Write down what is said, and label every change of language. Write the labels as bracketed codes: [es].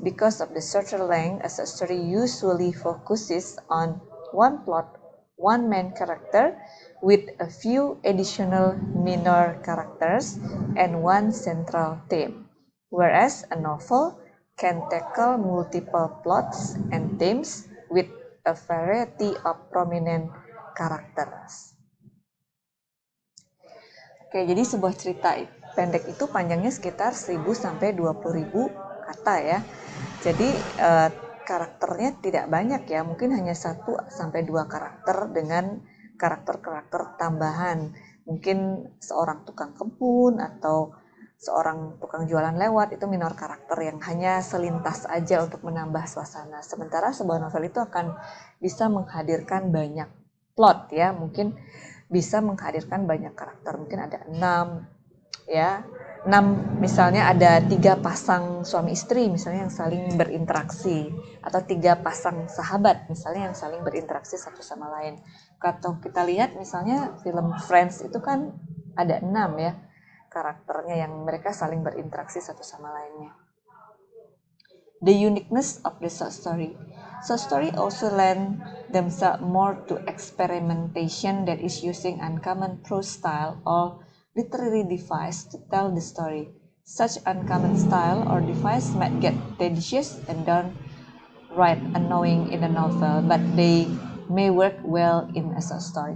[en] Because of the shorter length, a short story usually focuses on one plot, one main character, with a few additional minor characters and one central theme. Whereas a novel can tackle multiple plots and themes with a variety of prominent characters. [id] Oke, jadi sebuah cerita pendek itu panjangnya sekitar 1000 sampai 20.000 kata ya. Jadi karakternya tidak banyak ya, mungkin hanya 1 sampai 2 karakter dengan karakter-karakter tambahan. Mungkin seorang tukang kebun atau seorang tukang jualan lewat, itu minor karakter yang hanya selintas aja untuk menambah suasana. Sementara sebuah novel itu akan bisa menghadirkan banyak plot ya, mungkin bisa menghadirkan banyak karakter, mungkin ada 6 ya, 6 misalnya ada 3 pasang suami istri misalnya yang saling berinteraksi, atau 3 pasang sahabat misalnya yang saling berinteraksi satu sama lain. Kalau kita lihat misalnya film Friends itu kan ada 6 ya karakternya yang mereka saling berinteraksi satu sama lainnya. [en] The uniqueness of the short story. Short story also lend themselves more to experimentation that is using uncommon prose style or literary device to tell the story. Such uncommon style or device might get tedious and downright annoying in a novel, but they may work well in a short story.